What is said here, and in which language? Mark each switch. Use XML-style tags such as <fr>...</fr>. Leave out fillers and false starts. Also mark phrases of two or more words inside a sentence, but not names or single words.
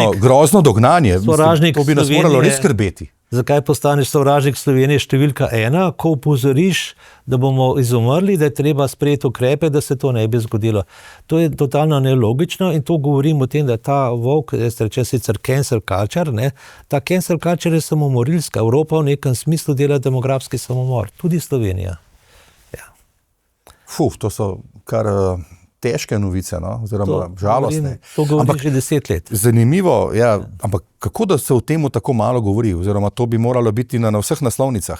<sl>To je grozno dognanje, to bi nas moralo res skrbeti. Zakaj postaneš sovražnik Slovenije številka 1, ko upozoriš, da bomo izumrli, da je treba sprejeti ukrepe, da se to ne bi zgodilo. To je totalno nelogično in to govorim o tem, da ta volk, jaz rečem sicer</sl> <en>cancel culture,</en> <sl>ta</sl> <en>cancel culture</en> <sl>je samomorilska. Evropa v nekem smislu dela demografski samomor, tudi Slovenija. Ja. To so kar težke novice, oziroma žalostne. To govorim že 10 let. Zanimivo, ampak kako da se o tem tako malo govori, oziroma to bi moralo biti na vseh naslovnicah?</sl>